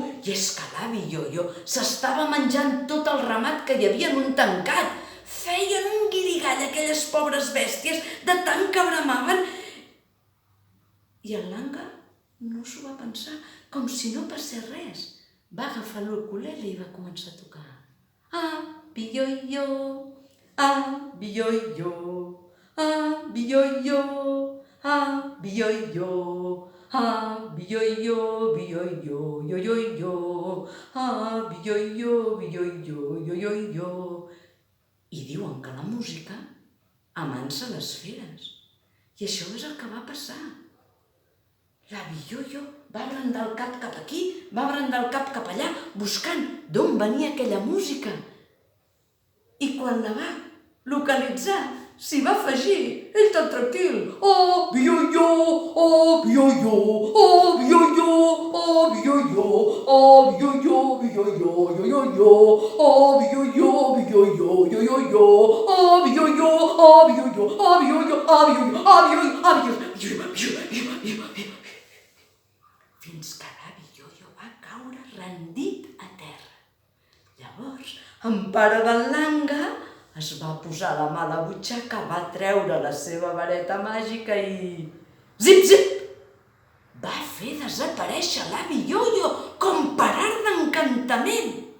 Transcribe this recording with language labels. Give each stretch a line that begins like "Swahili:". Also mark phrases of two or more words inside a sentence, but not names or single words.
Catalan: I és que l'avi Ioio s'estava menjant tot el ramat que hi havia en un tancat. Feien un guirigall aquelles pobres bèsties de tant que bramaven. I en Langa no s'ho va pensar, com si no passés res. Va agafar l'ukulele i va començar a tocar. Avi Ioio, avi Ioio, avi Ioio, avi Ioio, avi Ioio, avi Ioio, io-io-io, avi Ioio, avi Ioio, io-io-io. I diuen que la música amansa les feres. I això és el que va passar. L'avi Ioio va brandar el cap cap aquí, va brandar el cap cap allà, buscant d'on venia aquella música. I quan la va localitzar, s'hi va afegir, ell tan tranquil. Avi Ioio, avi Ioio, avi Ioio, avi Ioio, avi Ioio, avi Ioio, io-io-io, avi Ioio, avi Ioio, io-io-io, avi Ioio, avi Ioio, avi Ioio, avi Ioio, avi Ioio, avi Ioio. Fins que l'avi Ioio va caure rendit a terra. Llavors, en pare d'en Langa es va posar la mà a la butxaca, va treure la seva vareta màgica i... zip, zip! Va fer desaparèixer l'avi Ioio com per art d'encantament.